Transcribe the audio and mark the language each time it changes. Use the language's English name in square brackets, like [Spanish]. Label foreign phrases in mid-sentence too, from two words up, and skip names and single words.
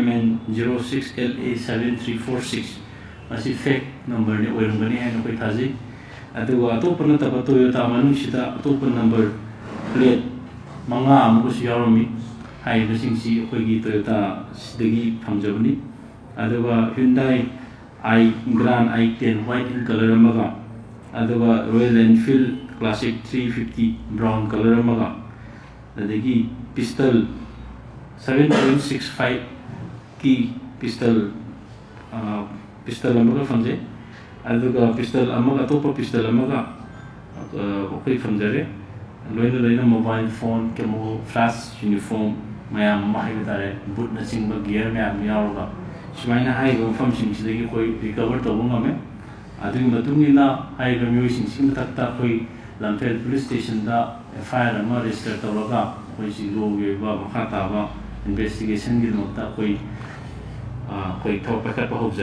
[Manipuri] MN06LA7346 asi [English] fake number [Manipuri] ne oirangani hai koi thaji adu atopana taba Toyota manung sida atopan [English] number plate [Manipuri] manga amu si yarami hai basingsi koi gi Toyota sidagi phamjabani aduga Hyundai Grand i10 [English] white in color [Manipuri] amaga aduga Royal Enfield Classic 350 [English] brown color [Manipuri] amaga adagi pistol 7.65 ki pistol amaga famje aduga pistol amaga topa pistol amaga okay famjare loina mobile phone [English] camo flash uniform [Manipuri] mayam mahibare boot na singba gear mayam yaroga sumaina haiga mafamsing sidagi koi recover tawba ngame adugi matungina haiga mioising mathakta koi Lamphel police station da FIR ama register tawraga koi siglo geba makha taba investigation gi nokta koi thok pakhat pa hobjare